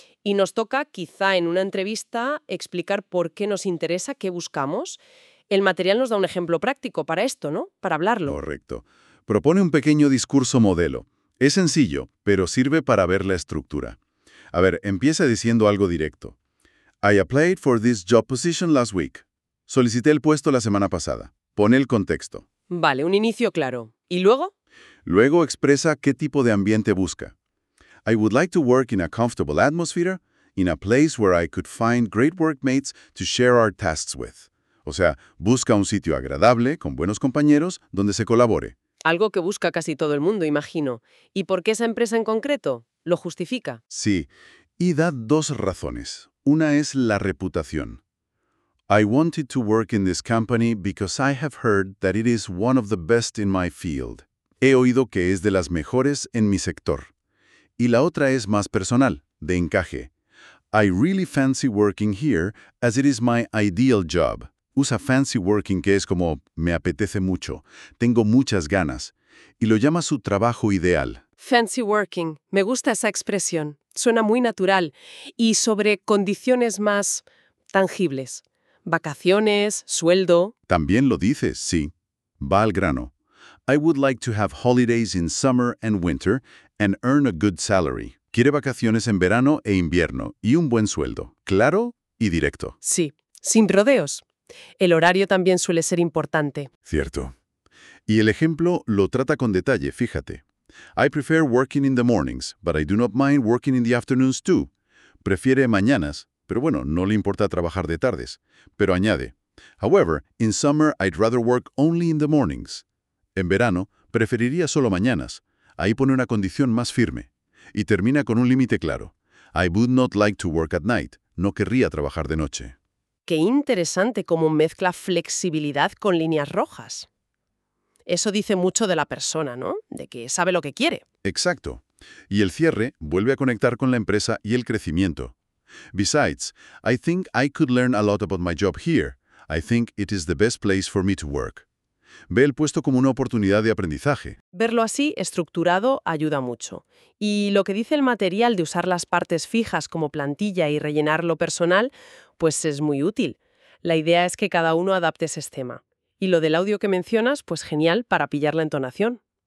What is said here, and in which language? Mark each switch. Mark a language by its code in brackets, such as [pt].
[es] Y nos toca, quizá en una entrevista, explicar por qué nos interesa, qué buscamos. El material nos da un ejemplo práctico para esto, ¿no? Para hablarlo. Correcto. Propone un pequeño discurso modelo. Es sencillo, pero sirve para ver la estructura. A ver, empieza diciendo algo directo. [en] I applied for this job position last week. [es] Solicité el puesto la semana pasada. Pone el contexto. Vale, un inicio claro. ¿Y luego? Luego expresa qué tipo de ambiente busca. [en] I would like to work in a comfortable atmosphere, in a place where I could find great workmates to share our tasks with. [es] O sea, busca un sitio agradable, con buenos compañeros, donde se colabore. Algo que busca casi todo el mundo, imagino. ¿Y por qué esa empresa en concreto? ¿Lo justifica? Sí. Y da dos razones. Una es la reputación. [en] I wanted to work in this company because I have heard that it is one of the best in my field. [es] He oído que es de las mejores en mi sector. Y la otra es más personal, de encaje. [en] I really fancy working here as it is my ideal job. [es] Usa [en] fancy working [es] que es como me apetece mucho, tengo muchas ganas. Y lo llama su trabajo ideal. [en] Fancy working. [es] Me gusta esa expresión. Suena muy natural. Y sobre condiciones más tangibles. Vacaciones, sueldo. También lo dices, sí. Va al grano. [en] I would like to have holidays in summer and winter and earn a good salary. [es] Quiere vacaciones en verano e invierno y un buen sueldo. Claro y directo. Sí, sin rodeos. El horario también suele ser importante. Cierto. Y el ejemplo lo trata con detalle, fíjate. [en] I prefer working in the mornings, but I do not mind working in the afternoons too. [es] Prefiere mañanas, pero bueno, no le importa trabajar de tardes. Pero añade, [en] however, in summer I'd rather work only in the mornings. [es] En verano, preferiría solo mañanas. Ahí pone una condición más firme. Y termina con un límite claro. [en] I would not like to work at night. [es] No querría trabajar de noche. Qué interesante cómo mezcla flexibilidad con líneas rojas. Eso dice mucho de la persona, ¿no? De que sabe lo que quiere. Exacto. Y el cierre vuelve a conectar con la empresa y el crecimiento. [en] Besides, I think I could learn a lot about my job here. I think it is the best place for me to work. [es] Ve el puesto como una oportunidad de aprendizaje. Verlo así, estructurado, ayuda mucho. Y lo que dice el material de usar las partes fijas como plantilla y rellenar lo personal, pues es muy útil. La idea es que cada uno adapte ese esquema. Y lo del audio que mencionas, pues genial para pillar la entonación.